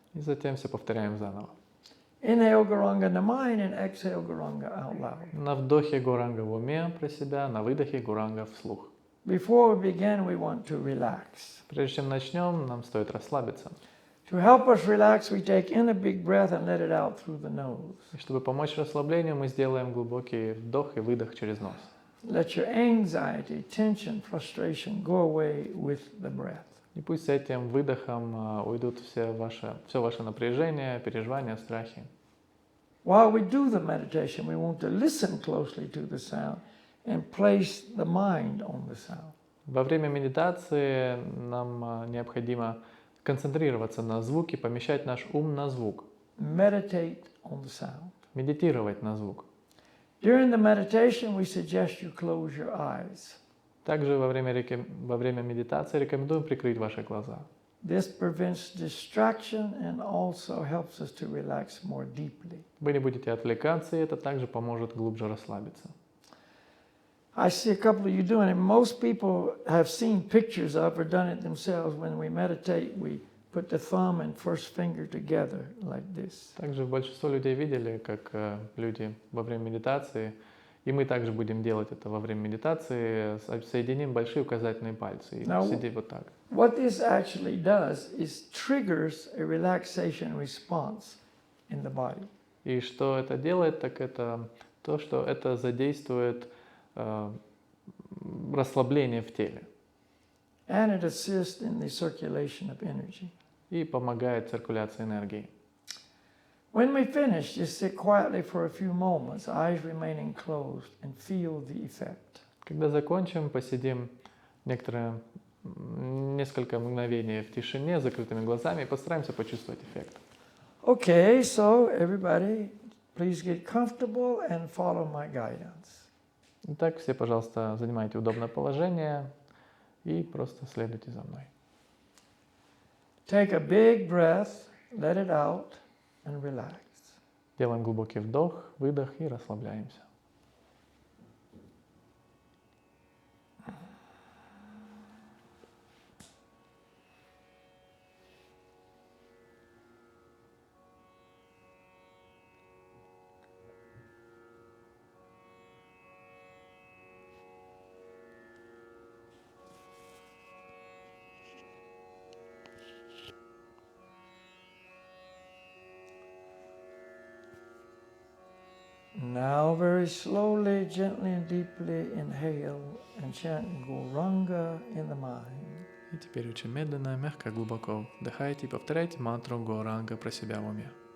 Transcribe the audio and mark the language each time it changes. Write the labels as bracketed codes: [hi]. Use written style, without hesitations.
[ru] И затем все повторяем заново. [en] Inhale Guranga in the mind and exhale Guranga out loud. [ru] На вдохе Горанга в уме про себя, на выдохе Горанга вслух. [en] Before we begin, we want to relax. [ru] Прежде чем начнем, нам стоит расслабиться. [en] To help us relax, we take in a big breath and let it out through the nose. [ru] И чтобы помочь расслаблению, мы сделаем глубокий вдох и выдох через нос. [en] Let your anxiety, tension, frustration go away with the breath. [ru] И пусть с этим выдохом уйдут все ваше напряжение, переживания, страхи. [en] While we do the meditation, we want to listen closely to the sound and place the mind on the sound. [ru] Во время медитации нам необходимо концентрироваться на звуке, помещать наш ум на звук. [en] Meditate on the sound. [ru] Медитировать на звук. [en] During the meditation, we suggest you close your eyes. [ru] Также во время медитации рекомендуем прикрыть ваши глаза. [en] This prevents distraction and also helps us to relax more deeply. [ru] Вы не будете отвлекаться, и это также поможет глубже расслабиться. [en] I see a couple of you doing it. Most people have seen pictures of or done it themselves. When we meditate, we put the thumb and first finger together like this. [ru] Также большинство людей видели, как люди во время медитации, и мы также будем делать это во время медитации, соединим большие указательные пальцы и сидеть вот так. [en] What this actually does is triggers a relaxation response in the body. [ru] И что это делает, так это то, что это задействует расслабление в теле. [en] And it assists in the circulation of energy. [ru] И помогает циркуляции энергии. [en] When we finish, just sit quietly for a few moments, eyes remaining closed, and feel the effect. [ru] Когда закончим, посидим несколько мгновений в тишине, с закрытыми глазами, и постараемся почувствовать эффект. [en] Okay, so everybody, please get comfortable and follow my guidance. [ru] Итак, все, пожалуйста, занимайте удобное положение и просто следуйте за мной. [en] Take a big breath, let it out, and relax. [ru] Делаем глубокий вдох, выдох и расслабляемся. [en] very slowly, gently and deeply inhale and chant Gauranga in the mind. [ru] И теперь очень медленно, мягко, глубоко вдыхайте и повторяйте мантру Гауранга про себя в уме.